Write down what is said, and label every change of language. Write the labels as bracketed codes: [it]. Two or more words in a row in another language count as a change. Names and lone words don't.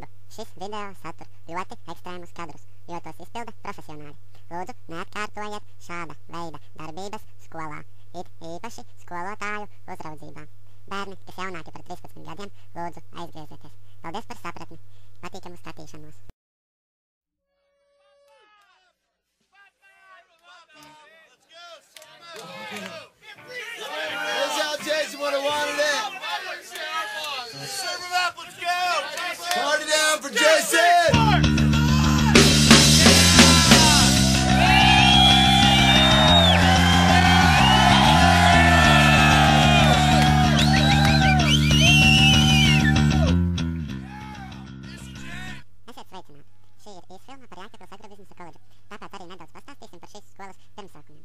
[lv] Šis video satur ļoti ekstrēmus kadrus, jo tos izpilda profesionāļi. Lūdzu, neatkārtojiet šāda veida darbības skolā, it īpaši skolotāju uzraudzībā. Bērni, kas jaunāki par 13 gadiem, lūdzu aizgriezieties. Paldies par sapratni! Patīkamu skatīšanos! [en] That's how Jason would have wanted it. Serve him up, let's go. Party down for Jason. [lv] Esiet sveicināti! Šī ir īsfilma par Jēkabpils agrobiznesa koledžu, tāpēc arī nedaudz pastāstīsim par šīs skolas pirmsākumiem.